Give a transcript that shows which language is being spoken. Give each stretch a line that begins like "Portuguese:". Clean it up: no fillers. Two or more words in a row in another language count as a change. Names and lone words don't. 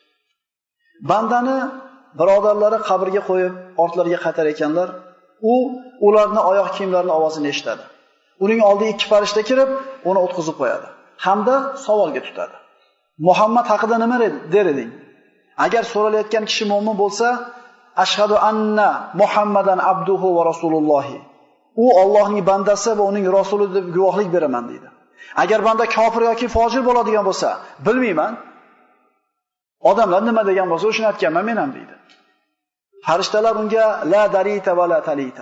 Uzbek: Bandani birodarlari qabrga qo'yib ortlariga qaytar ekanlar, ularni oyoq kiyimlarining ovozini eshitadi. Uning oldiga ikki farishta kirib, uni o'tkazib qo'yadi hamda savolga tutadi. Muhammad haqida nima der eding? Agar so'ralayotgan kishi mu'min bo'lsa,
Arabic: أشهد أن محمدا عبده ورسوله.
Uzbek: U Allohning bandasi va uning rasuli deb guvohlik beraman deydi. Agar banda kofir yoki fojir bo'ladigan bo'lsa, bilmayman. Odamlar nima degan bo'lsa, o'shani aytganman men ham deydi. Farishtalar unga
Arabic: لا دريت ولا تليت.